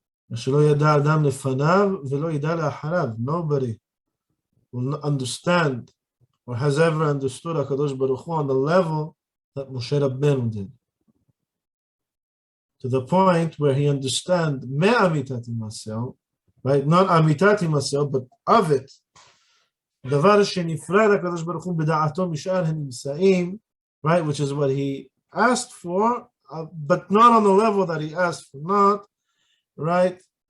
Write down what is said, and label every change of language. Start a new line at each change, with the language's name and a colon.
English: Nobody will understand or has ever understood HaKadosh Baruch Hu on the level that Moshe Rabbeinu did. To the point where he understands me'amitati masel, right? Not amitati masel, but of it.
Hebrew: דבר שנפרד הקדוש ברוך הוא בדעתו משאר הנמצאים, right?
English: Which is what he asked for, but not on the level that he asked for, not, right?